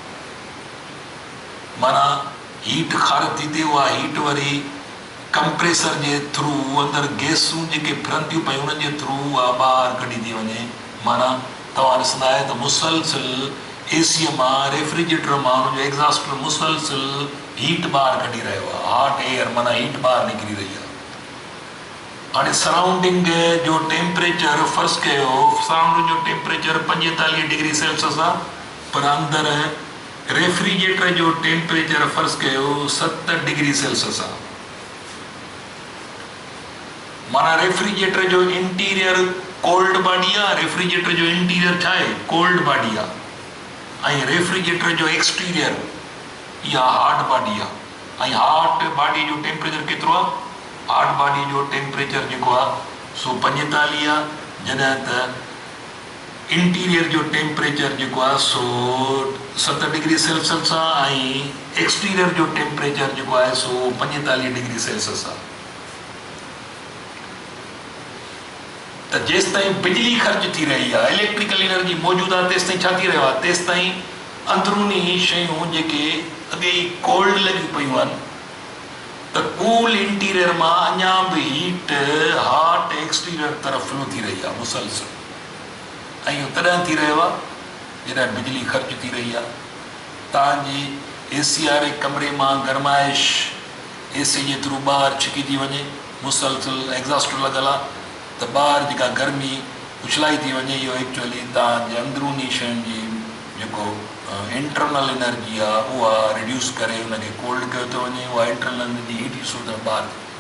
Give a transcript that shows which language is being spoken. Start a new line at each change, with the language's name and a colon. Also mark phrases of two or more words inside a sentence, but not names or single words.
Sindhi: माना हीट ख़ारिज थी थिए, उहा हीट वरी कंप्रेसर जे थ्रू अंदरि गैसूं जेके फिरनि थियूं पयूं उन्हनि जे थ्रू उहा ॿाहिरि कढी थी वञे। माना तव्हां ॾिसंदा आहियो त मुसलसिल एसीअ मां रेफ्रिजरेटर मां हुनजो एग्ज़ॉस्ट मुसलसिल हीट ॿाहिरि कढी रहियो आहे,
English: hot air
Sindhi: माना हीट ॿाहिरि निकिरी रही आहे। हाणे सराउंडिंग जो टेम्परेचर फर्ज़ कयो, सराउंडिंग जो टेम्परेचर 45
English: degree Celsius
Sindhi: आहे, पर अंदरि रेफ्रिजरेटर जो टेम्परेचर फर्ज़ कयो 70
English: degree Celsius
Sindhi: आहे। माना रेफ्रिजरेटर जो
English: interior cold body
Sindhi: आहे, रेफ्रिजरेटर जो इंटीरियर छा आहे,
English: cold body
Sindhi: आहे, ऐं रेफ्रिजरेटर जो एक्सटीरियर इहा
English: hot body
Sindhi: आहे। ऐं
English: hot body
Sindhi: जो टेम्परेचर केतिरो आहे,
English: hot body
Sindhi: जो टेम्परेचर जेको आहे सो 45 आहे, जॾहिं त इंटीरियर जो टेम्परेचर जेको आहे सो 70
English: degree Celsius
Sindhi: आहे, ऐं एक्सटीरियर जो टेम्परेचर जेको आहे सो 45
English: degree Celsius
Sindhi: आहे। त जेसि ताईं बिजली ख़र्च थी रही आहे,
English: electrical energy
Sindhi: मौजूदु आहे, तेसि ताईं छा थी रहियो आहे, तेसि ताईं अंदरूनी शयूं जेके अॻे ई कोल्ड लॻियूं पियूं आहिनि, त
English: cool interior
Sindhi: मां अञा बि
English: heat hot exterior
Sindhi: तरफ़ फ्लो थी रही आहे मुसलसिल। ऐं इहो तॾहिं थी रहियो आहे जॾहिं बिजली ख़र्च थी रही आहे। तव्हांजी एसी वारे कमरे मां गरमाइश एसी जे थ्रू ॿाहिरि छिकी थी वञे, मुसलसिल एग्ज़ॉस्ट लॻल आहे, त ॿाहिरि जेका गर्मी उछलाई थी वञे, इहो एक्चुअली तव्हांजे अंदरूनी शयुनि जी जेको
English: internal energy
Sindhi: आहे उहा रिड्यूस करे उनखे कोल्ड कयो थो वञे, उहा
English: internal energy heat
Sindhi: ॾिसो त ॿाहिरि।